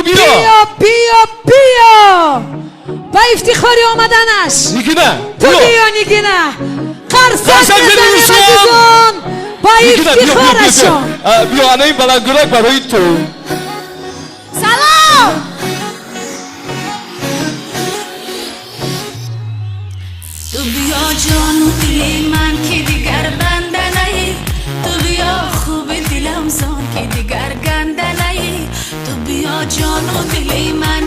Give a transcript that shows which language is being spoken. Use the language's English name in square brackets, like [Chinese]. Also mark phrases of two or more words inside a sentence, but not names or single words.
[Tajik] Биё ба ифтихори омаданаш. Нигина қарсак мезанем азизон ба ифтихорашон. биё ана ин баландгӯрак барои ту. Салом. [Persian] تو بیا جانو دلی من که دیگر بنده نهی تو بیا خوب دلم زان که دیگر گنده نهی تو بیا جانو دلی من